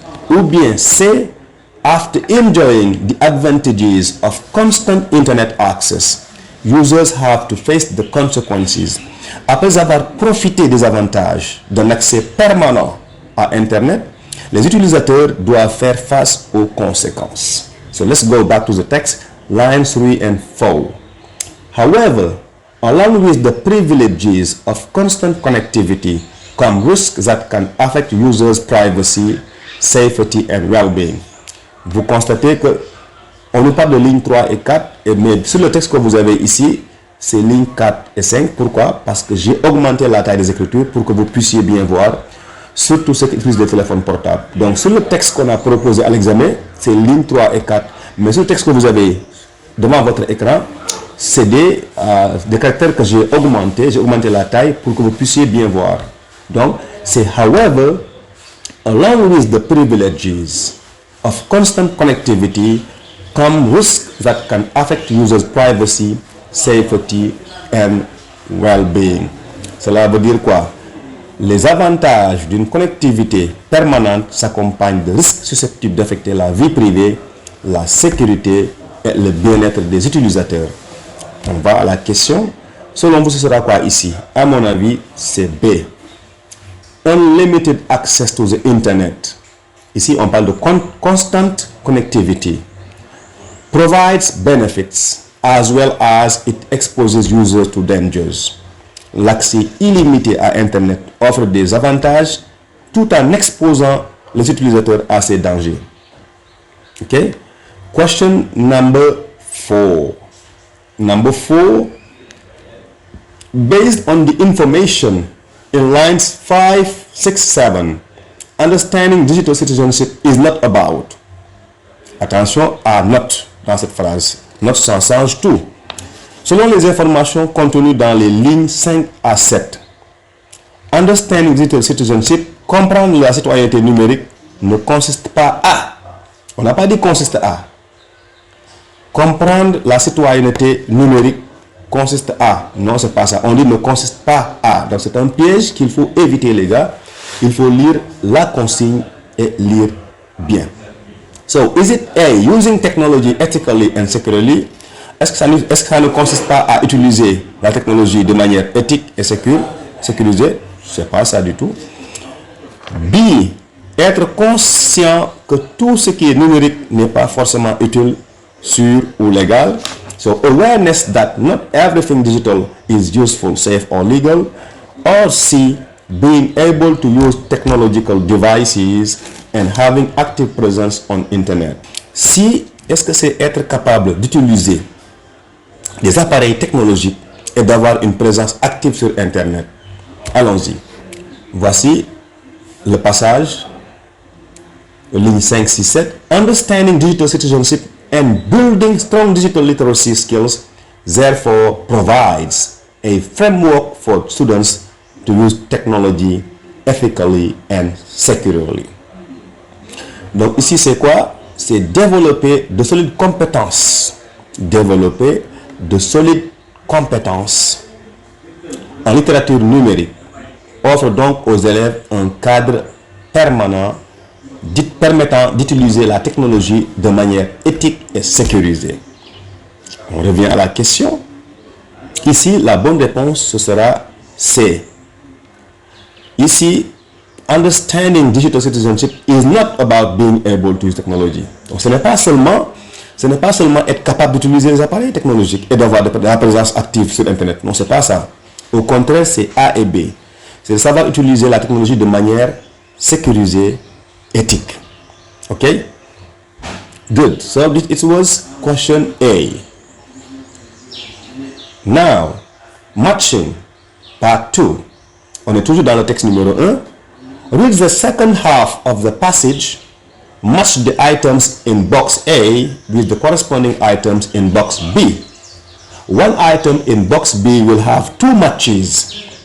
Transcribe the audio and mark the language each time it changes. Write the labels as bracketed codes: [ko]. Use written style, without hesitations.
[fr] Ou bien [en] C, after enjoying the advantages of constant internet access, users have to face the consequences. [fr] Après avoir profité des avantages d'un accès permanent à internet, les utilisateurs doivent faire face aux conséquences. [en] So let's go back to the text, lines 3 and 4. However, along with the privileges of constant connectivity come risks that can affect users' privacy, safety and well-being. [fr] Vous constatez que on nous parle de lignes 3 et 4, mais sur le texte que vous avez ici, c'est lignes 4 et 5. Pourquoi? Parce que j'ai augmenté la taille des écritures pour que vous puissiez bien voir, surtout ceux qui utilisent des téléphones portables. Donc sur le texte qu'on a proposé à l'examen, c'est lignes 3 et 4. Mais sur le texte que vous avez devant votre écran, c'est des caractères que j'ai augmenté la taille pour que vous puissiez bien voir. Donc c'est [en] however, along with the privileges of constant connectivity come risks that can affect users' privacy, safety and well-being. [fr] Cela veut dire quoi? Les avantages d'une connectivité permanente s'accompagnent de risques susceptibles d'affecter la vie privée, la sécurité et le bien-être des utilisateurs. On va à la question. Selon vous, ce sera quoi ici? À mon avis, c'est B. [en] Unlimited access to the internet. [fr] Ici, on parle de [en] constant connectivity. Provides benefits as well as it exposes users to dangers. [fr] L'accès illimité à internet offre des avantages tout en exposant les utilisateurs à ces dangers. [en] Okay? Question number 4. Number 4. Based on the information in lines 5, 6, 7, understanding digital citizenship is not about. [fr] Attention à not dans cette phrase. Not sans change tout. Selon les informations contenues dans les lignes 5 à 7, [en] understanding digital citizenship, [fr] comprendre la citoyenneté numérique, ne consiste pas à. On n'a pas dit consiste à. Comprendre la citoyenneté numérique consiste à. Non, c'est pas ça. On dit ne consiste pas à. Donc c'est un piège qu'il faut éviter, les gars. Il faut lire la consigne et lire bien. [en] So, is it A, using technology ethically and securely? [fr] Est-ce que ça ne consiste pas à utiliser la technologie de manière éthique et sécurisée? C'est pas ça du tout. B, être conscient que tout ce qui est numérique n'est pas forcément utile, sûr ou légal. [en] So, awareness that not everything digital is useful, safe or legal. Or C, being able to use technological devices and having active presence on Internet. [fr] Si, est-ce que c'est être capable d'utiliser des appareils technologiques et d'avoir une présence active sur Internet? Allons-y. Voici le passage, ligne 5, 6, 7. Understanding digital citizenship and building strong digital literacy skills therefore provides a framework for students to use technology ethically and securely. Donc ici c'est quoi? C'est développer de solides compétences. Développer de solides compétences en littérature numérique offre donc aux élèves un cadre permanent permettant d'utiliser la technologie de manière éthique et sécurisée. On revient à la question. Ici, la bonne réponse, ce sera C. [en] Ici, understanding digital citizenship is not about being able to use technology. [fr] Donc, ce n'est pas seulement être capable d'utiliser les appareils technologiques et d'avoir de la présence active sur Internet. Non, c'est pas ça. Au contraire, c'est A et B. C'est de savoir utiliser la technologie de manière sécurisée, éthique. [en] OK? Good. So, it was question A. Now, matching, part 2. [fr] On est toujours dans le texte numéro 1. [en] Read the second half of the passage. Match the items in box A with the corresponding items in box B. One item in box B will have 2 matches.